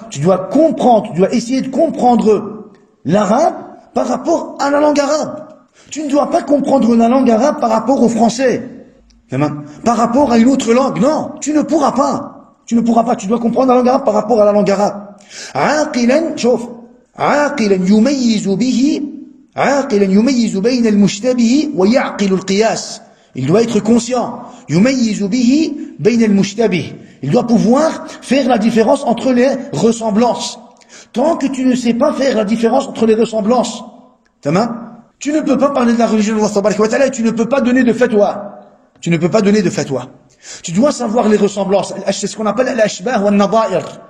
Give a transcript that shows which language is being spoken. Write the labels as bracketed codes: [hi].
[fr] Tu dois comprendre, tu dois essayer de comprendre l'arabe par rapport à la langue arabe. Tu ne dois pas comprendre la langue arabe par rapport au français. Par rapport à une autre langue. Non, tu ne pourras pas. Tu ne pourras pas. Tu dois comprendre la langue arabe par rapport à la langue arabe. [ar] عاقلا شوف عاقلا يميز به عاقلا يميز بين المشتبه ويعقل القياس. [fr] Il doit être conscient. [ar] يميز به بين المشتبه. [fr] Il doit pouvoir faire la différence entre les ressemblances. Tant que tu ne sais pas faire la différence entre les ressemblances, tu ne peux pas parler de la religion d'Allah tabaraka wa ta'ala et tu ne peux pas donner de fatwa. Tu ne peux pas donner de fatwa. Tu dois savoir les ressemblances. C'est ce qu'on appelle al-ashbah wa al-nadha'ir.